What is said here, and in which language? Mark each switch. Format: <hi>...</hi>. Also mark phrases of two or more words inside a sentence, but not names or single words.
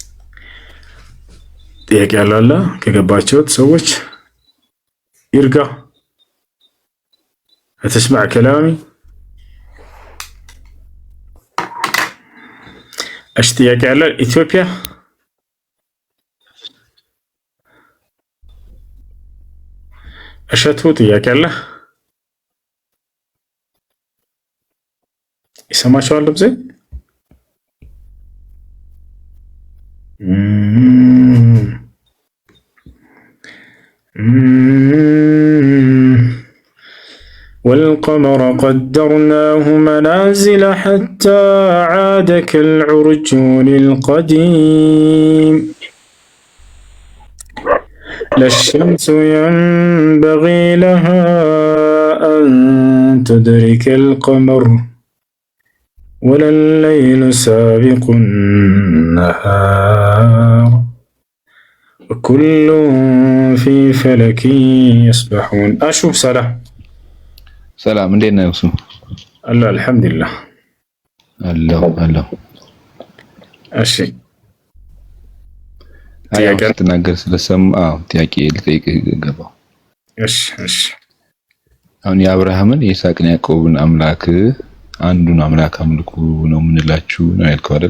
<am>ጥያቄ ያለው ከገባቸውት ሰዎች ይርጋ</am> <ar>هتسمع كلامي؟ اشتياق على إثيوبيا</ar> <am>እሸቱ ጥያቄ አለ? ይሰማቸዋል ድምጼ?</am> <ar>والقمر قدرناه منازل حتى عاد كالعرجون القديم لا الشمس ينبغي لها أن تدرك القمر ولا الليل سابق النهار وكل في فلك يسبحون. أشوف</ar> <am>ሰላም እንዴት ነህ? እሱ</am> <ar>الله الحمد لله አላህ</ar> <am>እሺ ጥያቄ ልትናገር ስለሰማሁ ጥያቄ ልጠይቅህ ገባሁ። እሺ አሁን የአብርሃምን የይስሐቅን ያዕቆብን አምላክ አንዱን አምላክ አምልኩ ነው የምንላችሁ ነው ያልከው አይደል?</am>